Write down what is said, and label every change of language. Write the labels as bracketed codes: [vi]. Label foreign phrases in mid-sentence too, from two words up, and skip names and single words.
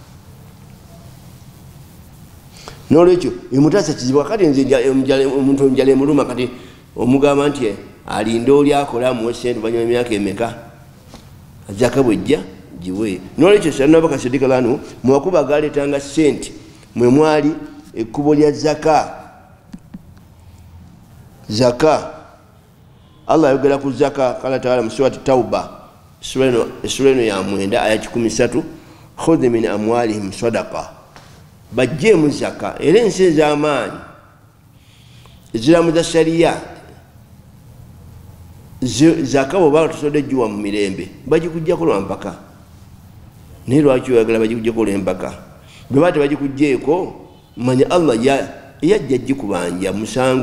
[lg] N'olwekyo emutaasa kizibu. Kati nze omuntu omujala emuluma, kati omugamba nti alinda oli akola amuwe sente banyuma emyaka emeka, zaka bwejja giwe. N'olwekyo Sayyidina Abubakar Siddiq [ar] رضي الله عنه [lg] mu makubo agaleetanga sente mwe mwali ekkubo lya zaka. Zaka Allah ayogera ku zaka, [ar] قال تعالى [lg] mu surati Tauba, sura eno ya 9 aya 13, [ar] خذ من أموالهم صدقة, [lg] bajjeemu zaka. Era ensi ez'amaanyi eziramuza shariya, zaka bw'oba tosobodde giwa mu mirembe bagikuggyako lwa mpaka. Naye lwaki oyagala bagikuggyako lw'empaka? Bwe baba tebagikuggyeko manya Allah yajja gikubanja musango.